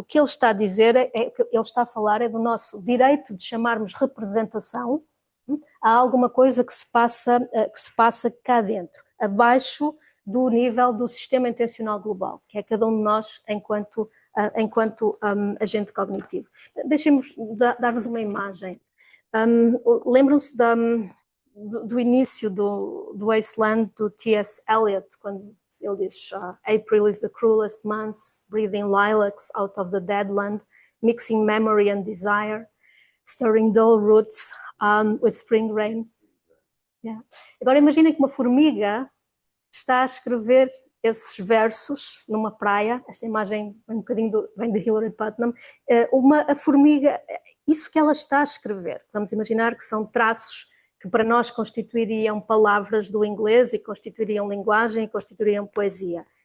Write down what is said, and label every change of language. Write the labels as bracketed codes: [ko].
[pt] O que ele está a dizer, ele está a falar do nosso direito de chamarmos representação a alguma coisa que se passa cá dentro, abaixo do nível do sistema intencional global, que é cada um de nós enquanto agente cognitivo. Deixem-me dar-vos uma imagem. Lembram-se do início do Wasteland, do T.S. [en] Eliot, [pt] quando ele diz [en] April is the cruelest month, breathing lilacs out of the dead land, mixing memory and desire, stirring dull roots with spring rain. Yeah. [pt] Agora imaginem que uma formiga está a escrever esses versos numa praia. Esta imagem vem de Hilary Putnam. A formiga, isso que ela está a escrever, vamos imaginar que são traços que para nós constituiriam palavras do inglês e constituiriam linguagem e constituiriam poesia.